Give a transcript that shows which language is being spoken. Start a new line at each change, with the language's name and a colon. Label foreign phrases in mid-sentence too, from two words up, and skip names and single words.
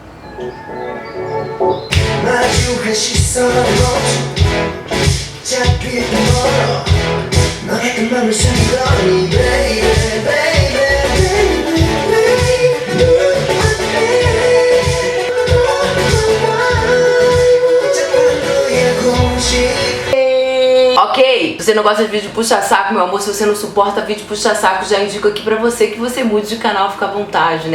Korean: 마주한 시선으로 잡힐 멀어 너의 맘을 숨겨니
English: baby baby baby
Portuguese: Ok, se você não gosta de vídeo puxa-saco, meu amor, se você não suporta vídeo puxa-saco, já indico aqui pra você que você mude de canal, fica à vontade, né?